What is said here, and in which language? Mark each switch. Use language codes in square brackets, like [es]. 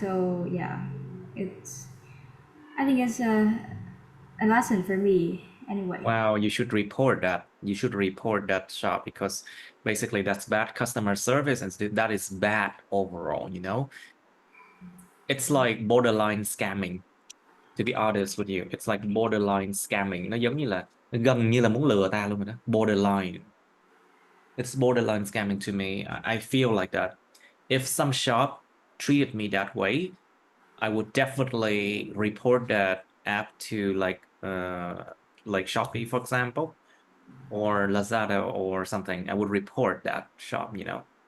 [en] So yeah, it's I think it's a lesson for me anyway. Wow, you should report that. You should report that shop because basically that's bad customer service and that is bad overall, you know. It's like borderline scamming, to be honest with you. It's like borderline scamming. [vi] Nó giống như là gần như là muốn lừa ta luôn rồi đó. [en] Borderline. It's borderline scamming to me. I feel like that. If some shop treated me that way, I would definitely report that app to like Shopee, for example, or Lazada or something. I would report that shop, you know.